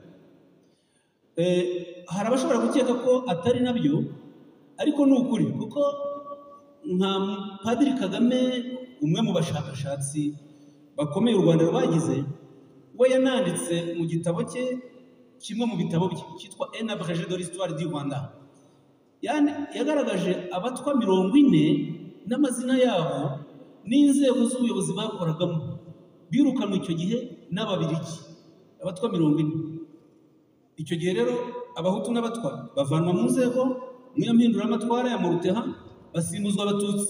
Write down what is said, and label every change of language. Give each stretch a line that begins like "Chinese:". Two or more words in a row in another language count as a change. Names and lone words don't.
Kinyarwanda: Hari abashobora gukeka ko atari nabyo, ariko ni ukuri, kuko nka Padiri Kagame, umwe mu bashakashatsi bakomeye u Rwanda rwagize, we yananditse mu gitabo cye, kimwe mu bitabo bye cyitwa Un abrégé de l'histoire du Rwanda, yagaragaje abatwa 40 n'amazina yabo n'inzego z'ubuyobozi bakoragamo. Birukanwe icyo gihe n'Ababiligi, abatwa 40. Icyo gihe rero Abahutu n'Abatwa bavanwa mu nzego n'iyo mpinduramatwara ya Muruteha, basimbuzwa Abatutsi.